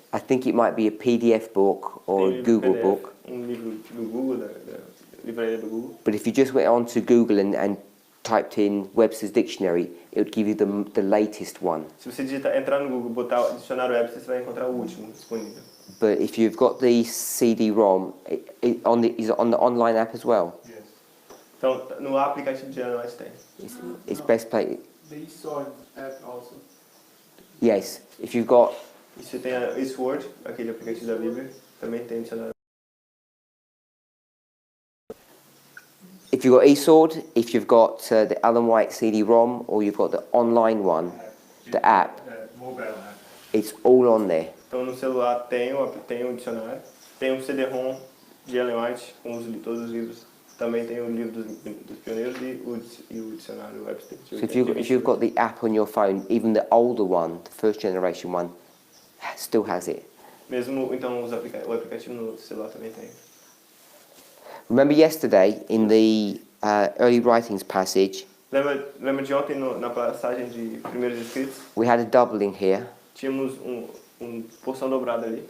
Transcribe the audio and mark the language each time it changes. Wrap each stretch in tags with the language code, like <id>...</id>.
<en>I think it might be a PDF book or a</en> <pt>Tem</pt> <en>Google PDF, book.</en> <pt>livro do Google, livraria do Google.</pt> <en>But if you just went on to Google and typed in Webster's Dictionary, it would give you the latest one.</en> <pt>Se você entrar no Google, botar o dicionário Webster, você vai encontrar o último disponível.</pt> <en>But if you've got the CD-ROM, is it on the online app as well? Yes.</en> <pt>Então, no aplicativo de Ellen White tem.</pt> <en>It's best play. The eSword app also. Yes, if you've got</en> <pt>E você tem a Estudo, aquele aplicativo da Bíblia, também tem dicionário.</pt> <en>if you've got eSword, if you've got the Ellen White CD-ROM, or you've got the online one, the app, Mobile app. it's all on there.</en> <pt>Então no celular tem o dicionário, tem um CD-ROM de Ellen White com todos os livros. Também tem o livro dos pioneiros e o dicionário Webster.</pt> <en>So if you've got the app on your phone, even the older one, the first generation one, still has it.</en> <pt>Mesmo então o aplicativo no celular também tem.</pt> <en>Remember yesterday in the early writings passage,</en> <pt>Lembra de ontem na passagem de Primeiros Escritos?</pt> <en>we had a doubling here,</en> <pt>Tínhamos porção dobrada ali,</pt>